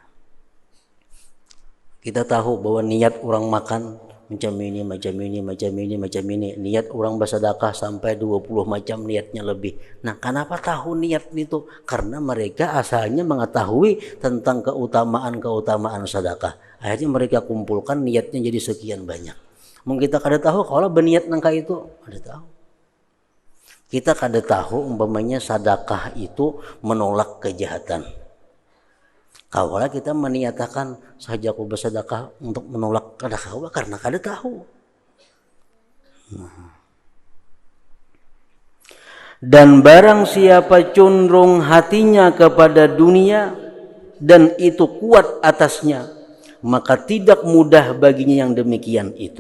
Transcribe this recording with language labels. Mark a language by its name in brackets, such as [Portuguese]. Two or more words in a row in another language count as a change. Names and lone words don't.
[Indonesian] Kita tahu bahwa niat orang makan macam ini. Niat orang bersedekah sampai 20 macam niatnya lebih. Nah, kenapa tahu niat itu? Karena mereka asalnya mengetahui tentang keutamaan sedekah. Akhirnya mereka kumpulkan niatnya jadi sekian banyak. [Banjar] Mun kita kada tahu kalau berniat nangka itu, kada tahu. Kita kada tahu umpamanya sedekah itu menolak kejahatan. Kalau kita meniatakan saja aku bersedekah untuk menolak kedahwa karena kada tahu. [Indonesian] Dan barang siapa condong hatinya kepada dunia dan itu kuat atasnya, maka tidak mudah baginya yang demikian itu.